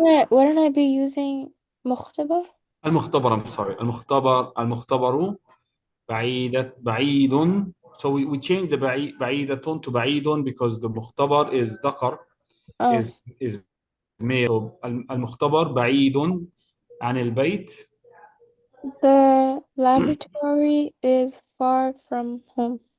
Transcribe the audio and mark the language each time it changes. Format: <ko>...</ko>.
<en>wouldn't I be using مختبر?</en> <ar>المختبر. I'm sorry. المختبر بعيد.</ar> <en>So we change the بعيدة to بعيد because the مختبر is ذكر, Oh, is male.</en> <ar>So المختبر بعيد عن البيت.</ar> <en>the laboratory is far from home.</en>